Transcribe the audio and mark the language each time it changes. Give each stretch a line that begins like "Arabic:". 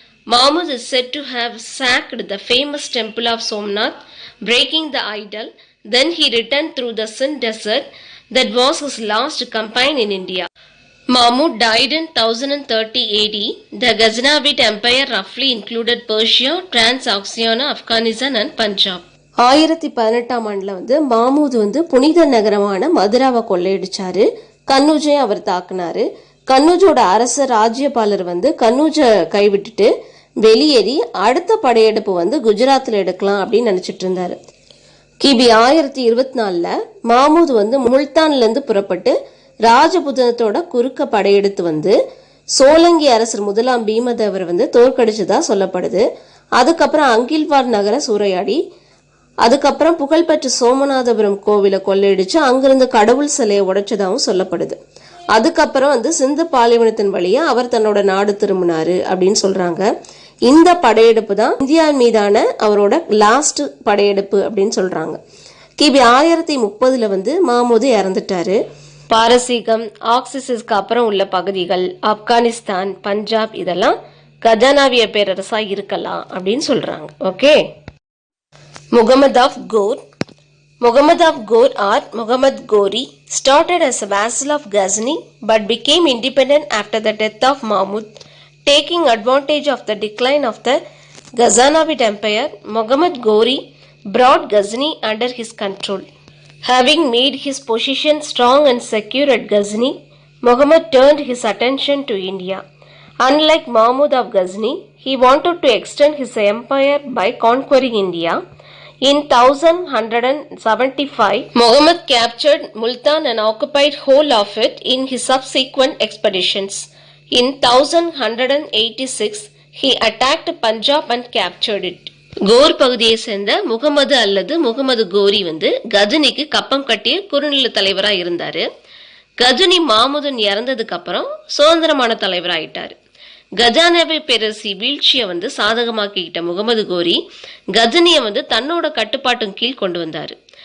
English: Mahmud is said to have sacked the famous temple of Somnath, breaking the idol. Then he returned through the Sindh desert. That was his last campaign in India. Mahmud died in 1030 AD. The Ghaznavid Empire roughly included Persia, Transoxiana, Afghanistan and Punjab.
Tamil: 1018ஆம் ஆண்டுல மாமூது புனித நகரமான மதுராவை கொள்ளையடிச்சாரு. கன்னூஜை அவர் தாக்குனாரு. கன்னூஜோட அரசர் ராஜ்யபாலர் கன்னூஜை கைவிட்டுட்டு வெளியேறி அடுத்த படையெடுப்பு குஜராத்ல எடுக்கலாம் அப்படின்னு நினைச்சிட்டு இருந்தாரு. கிபி 1024 மாமூது முல்தான்ல இருந்து புறப்பட்டு ராஜபுதனத்தோட குறுக்க படையெடுத்து சோலங்கி அரசர் முதலாம் பீமதேவர் தோற்கடிச்சதா சொல்லப்படுது. அதுக்கப்புறம் அங்கில்வார் நகர சூறையாடி அதுக்கப்புறம் புகழ்பெற்ற சோமநாதபுரம் கோவிலை கொள்ளையடிச்சு அங்கிருந்து கடவுள் சிலையை உடைச்சதாகவும் சொல்லப்படுது. அதுக்கப்புறம் சிந்து பாலைவனத்தின் வழியா அவர் தன்னோட நாடு திரும்பினாரு அப்படின்னு சொல்றாங்க. இந்த படையெடுப்பு தான் இந்தியா மீதான அவரோட லாஸ்ட் படையெடுப்பு அப்படின்னு சொல்றாங்க. கிபி 1030 வந்து மாமூது இறந்துட்டாரு. பாரசீகம், ஆக்சிஸுக்கு அப்புறம் உள்ள பகுதிகள், ஆப்கானிஸ்தான், பஞ்சாப் இதெல்லாம் கஜானாவிய பேரரசா இருக்கலாம் அப்படின்னு சொல்றாங்க.
English: Okay. Muhammad of Ghor. Muhammad of Ghor or Muhammad Ghori started as a vassal of Ghazni but became independent after the death of Mahmud. Taking advantage of the decline of the Ghaznavid Empire, Muhammad Ghori brought Ghazni under his control. Having made his position strong and secure at Ghazni, Muhammad turned his attention to India. Unlike Mahmud of Ghazni, he wanted to extend his empire by conquering India. In 1175, Muhammad captured Multan and occupied whole of it in his subsequent expeditions. In 1186, he attacked Punjab and captured it.
Tamil: Core பகுதியை சேர்ந்த முகமது அல்லது முகமது கோரி வந்து கஜனிக்கு கப்பம் கட்டிய குறுநில தலைவராக இருந்தாரு. கஜனி மாமுதன் இறந்ததுக்கு அப்புறம் சுதந்திரமான தலைவராயிட்டாரு. கஜானாவை பேரரசி வீழ்ச்சியை வந்து சாதகமாக்கிக்கிட்ட முகமது கோரி கஜனியை வந்து தன்னோட கட்டுப்பாட்டின் கீழ் கொண்டு வந்தாரு.